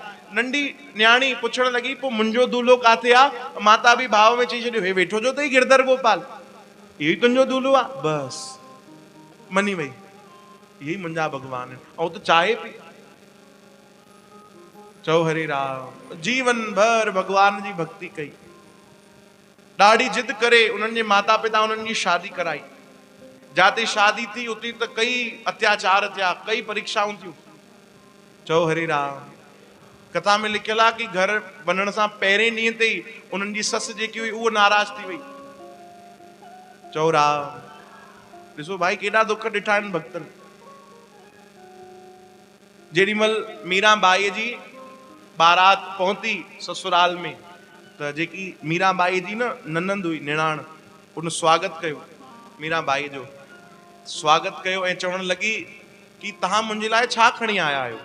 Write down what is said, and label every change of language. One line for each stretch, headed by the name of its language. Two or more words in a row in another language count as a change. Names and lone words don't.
Sindhi: नंढी न्याणी पुछण लॻी, पोइ मुंहिंजो दूल्हो काथे आहे? माता बि भाव में चई छॾियो, हे वेठो जो अथई गिरधर गोपाल, इहो ई तुंहिंजो दूल्हो आहे। बस मनी वई, इहे ई मुंहिंजा भगवान आहिनि, ऐं त चाहे पई। चओ हरे राम। जीवन भर भगवान जी भक्ति कई, ॾाढी जिद करे उन्हनि जे माता पिता उन्हनि जी शादी कराई। जाते शादी थी उते त कई अत्याचार थिया, कई परीक्षाऊं थियूं। चओ हरे राम। कथा में लिखियल आहे कि घर वञण सां पहिरें ॾींहं ते ई उन्हनि जी ससु जेकी हुई उहा नाराज़ थी वई। चओ राम। ॾिसो भाई केॾा दुख ॾिठा आहिनि भक्तनि। जेॾी महिल मीराबाईअ जी बारात पहुती ससुराल में, त जेकी मीराबाई जी न ननंद हुई, निणान, उन स्वागत कयो, मीराबाई जो स्वागत कयो ऐं चवण लॻी कि तहां मुंहिंजे लाइ छा खणी आया आहियो।